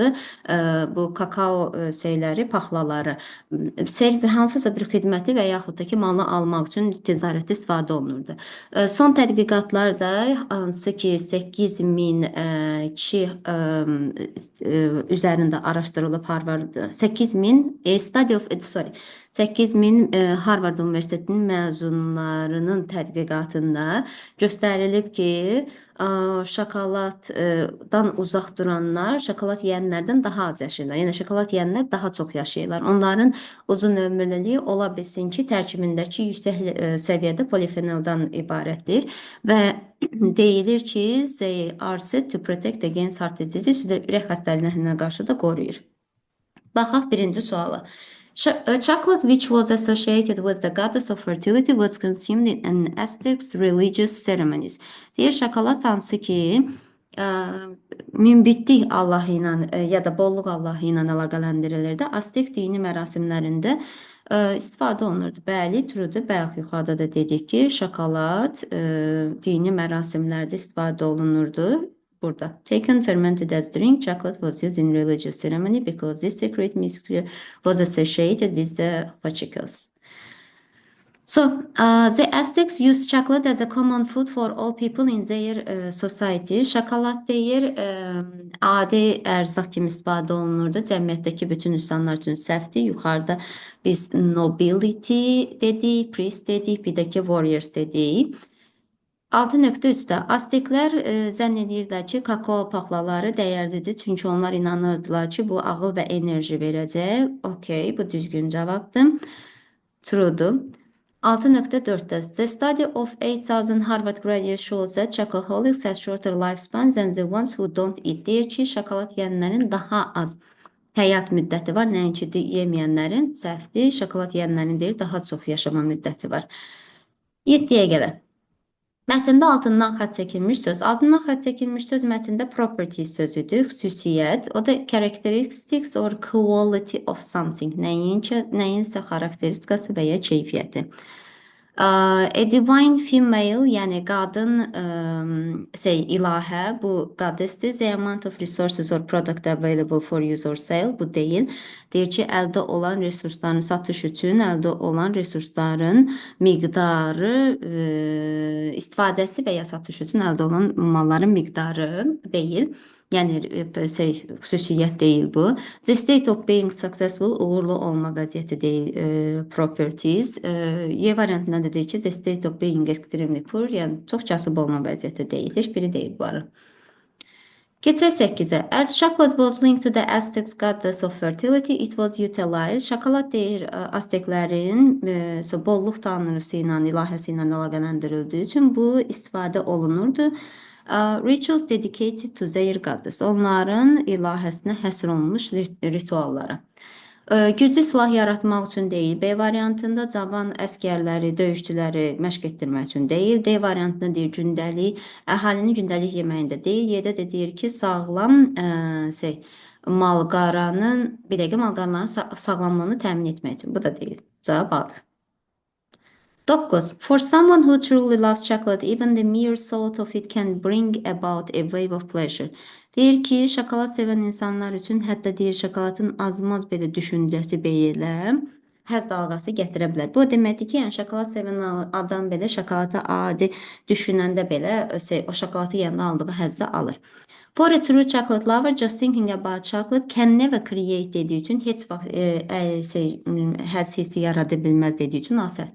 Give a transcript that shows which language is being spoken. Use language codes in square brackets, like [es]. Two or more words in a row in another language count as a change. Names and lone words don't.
[az] Bu kakao şeyləri, paxlaları hansısa bir xidməti və yaxud da ki, malı almaq üçün ticarətdə istifadə olunurdu. Son tədqiqatlarda hansı ki 8000 kişi üzərində araşdırılıb Harvard 8000 [en] study of sorry [az] 8000 Harvard Universitetinin məzunlarının tədqiqatında göstərilib ki, şokoladdan uzaq duranlar şokolad yeyənlərdən daha az yaşayırlar. Yəni şokolad yeyənlər daha çox yaşayırlar. Onların uzun ömürlülüyü ola bilsin ki, tərkibindəki yüksək səviyyədə polifenoldan ibarətdir və deyilir ki, [en] they are said to protect against heart disease, [az] ürək xəstəliklərinə qarşı da qoruyur. Baxaq birinci suala. [en] Chocolate which was associated with the goddess of fertility was consumed in Aztecs religious ceremonies. [az] Deyir, şokolad hansı ki minbitlik Allahı ilə ya da bolluq Allahı ilə əlaqələndirilirdi. Aztek dini mərasimlərində istifadə olunurdu. Bəli, trudur. Bayaq yuxarıda da dedik ki, şokolad dini mərasimlərdə istifadə olunurdu. Burada. [en] Taken fermented as drink, chocolate was used in religious ceremony because this secret mixture was associated with the Pachecos. So, the Aztecs used chocolate as a common food for all people in their society. [az] Şokolad deyir, adi ərzaq kimi istifadə olunurdu. Cəmiyyətdəki bütün insanlar üçün səhvdir. Yuxarıda biz nobility dedik, priest dedik, bir də ki warriors dedik. 6.3-də Azteklər zənn edirdilər ki, kakao paxlaları dəyərlidir, çünki onlar inanırdılar ki, bu ağıl və enerji verəcək. Okay, bu düzgün cavabdır. True'dur. [en] 6.4-də The study of 8000 Harvard graduates shows that chocoholics have shorter lifespans than the ones who don't eat. [az] Deyir ki, şokolad yeyənlərin daha az həyat müddəti var, nəinki yeməyənlərin səhvdir. Şokolad yeyənlərin deyir, daha çox yaşama müddəti var. 7-yə gələk. Mətndə altından xətt çəkilmiş söz. Altından xətt çəkilmiş söz mətndə property sözüdür, xüsusiyyət. O da [en] characteristics or quality of something. [az] Nəyinsə xarakteristikası və ya keyfiyyəti. [en] A divine female, [az] yəni qadın ilahə, bu goddessdir. [en] The amount of resources or product available for use or sale, [az] bu deyil. Deyir ki, əldə olan resursların satış üçün əldə olan resursların miqdarı, istifadəsi və ya satış üçün əldə olan malların miqdarı deyil. Yəni xüsusiyyət deyil bu. [en] The state of being successful, [az] uğurlu olma vəziyyəti deyil, properties. Y variantında da deyir ki, [en] the state of being extremely poor, [az] yəni çox kasıb olma vəziyyəti deyil. Heç biri deyil bunları. Keçək 8-ə. [en] As chocolate was linked to the Aztecs goddess of fertility, it was utilized. [az] Şokolad deyir, Azteklərin bolluq tanrısı ilə, ilahəsi ilə əlaqələndirildiyi üçün bu istifadə olunurdu. [en] Rituals dedicated to their goddess. [az] Onların ilahəsinə həsr olunmuş rituallara. Güclü silah yaratmaq üçün deyil. B variantında cavan əskərləri, döyüşçüləri məşq etdirmək üçün deyil. D variantında deyir gündəlik, əhalinin gündəlik yeməyində deyil. Y-də də deyir ki, sağlam malqaranın, bir dəqiqə malqaranların sağlamlığını təmin etmək üçün. Bu da deyil. Cavab A-dır. 9. [en] For someone who truly loves chocolate, even the mere thought of it can bring about a wave of pleasure. [az] Deyir ki, şokolad sevən insanlar üçün hətta deyir şokoladın azmaz belə düşüncəsi belə həzz dalğası gətirə bilər. Bu deməkdir ki, yəni şokolad sevən adam belə şokolada adi düşünəndə belə o şokoladı yanında aldığı həzzi alır. [en] For a true chocolate lover, just thinking about chocolate can never create [az] dediği üçün heç vaxt həzz hissi yarada bilməz dediği üçün asəfdir.